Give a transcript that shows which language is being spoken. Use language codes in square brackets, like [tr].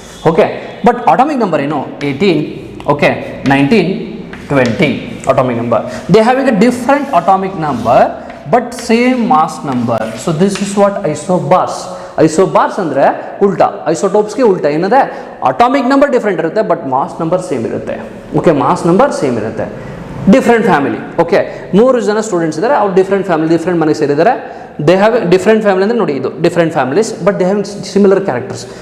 [kn] Okay, but atomic number ಏನು 18, okay 19, 20 atomic number. [en] They having a different atomic number but same mass number. So this is what isobars [kn] ಅಂದರೆ ಉಲ್ಟಾ, ಐಸೋಟೋಪ್ಸ್ಗೆ ಉಲ್ಟಾ ಏನದೆ, atomic number different ಇರುತ್ತೆ but mass number same ಇರುತ್ತೆ. Okay, mass number same ಇರುತ್ತೆ. Different family. Okay, 3 ಜನ students ಇದ್ದಾರೆ, ಅವ್ರು different family, different ಮನೆಗೆ ಸೇರಿದ್ದಾರೆ. [en] they have different family [kn] ಅಂದರೆ ನೋಡಿ, ಇದು [en] Different families but they have similar characters.